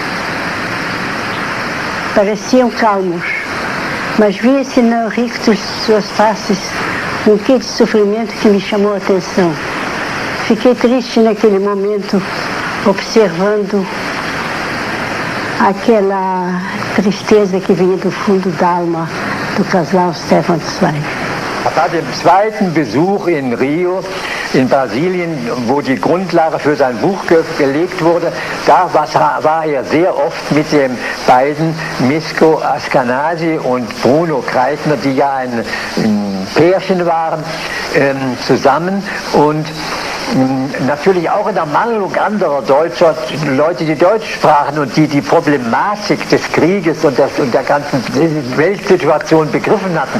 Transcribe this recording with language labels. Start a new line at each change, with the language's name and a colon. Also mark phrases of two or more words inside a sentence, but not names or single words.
Portuguese: Pareciam calmos, mas via-se no rictus de suas faces um quê de sofrimento que me chamou a atenção. Fiquei triste naquele momento, observando aquela tristeza que vinha do fundo da alma do casal Stefan Zweig.
German: Bei dem zweiten Besuch in Rio, in Brasilien, wo die Grundlage für sein Buch gelegt wurde, da war er sehr oft mit den beiden Misko Ashkenazi und Bruno Kreitner, die ja ein Pärchen waren, zusammen, und natürlich auch in der Mangelung anderer deutscher Leute, die Deutsch sprachen und die Problematik des Krieges und der ganzen Weltsituation begriffen hatten.